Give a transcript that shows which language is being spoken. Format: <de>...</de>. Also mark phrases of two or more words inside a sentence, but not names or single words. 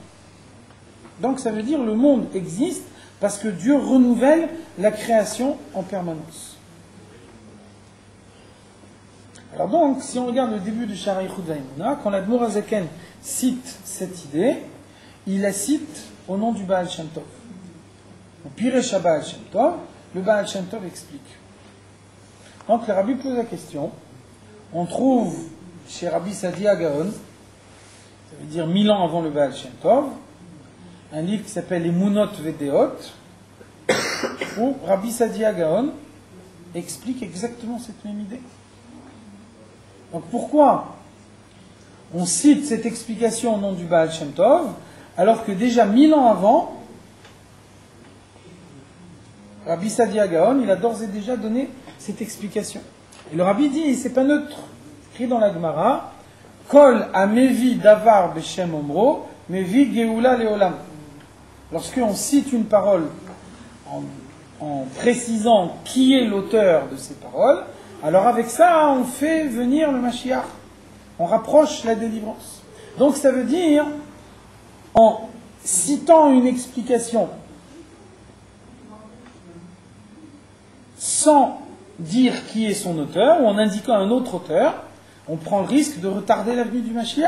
<fr>Donc ça veut dire que le monde existe parce que Dieu renouvelle la création en permanence. Alors donc, si on regarde le début de Shara Yichud Va'emuna, quand l'Admor Hazaken cite cette idée, il la cite au nom du Baal Shem Tov. Au Piresh Baal Shem Tov, le Baal Shem Tov explique. Donc le Rabbi pose la question. On trouve chez Rabbi Sadia Gaon, ça veut dire 1000 ans avant le Baal Shem Tov, un livre qui s'appelle Les Munot Vedeot, où Rabbi Sadia Gaon explique exactement cette même idée. Donc pourquoi on cite cette explication au nom du Baal Shem Tov, alors que déjà 1000 ans avant, Rabbi Sadia Gaon, il a d'ores et déjà donné cette explication. Et le Rabbi dit, c'est pas neutre, écrit dans la Gemara,</fr> <he>כל המביא דבר בשם אומרו מביא גאולה לעולם.</he> <fr>Lorsqu'on cite une parole en précisant qui est l'auteur de ces paroles, alors avec ça, on fait venir le Mashiach. On rapproche la délivrance. Donc ça veut dire, en citant une explication sans dire qui est son auteur, ou en indiquant un autre auteur, on prend le risque de retarder la venue du Mashiach.</fr>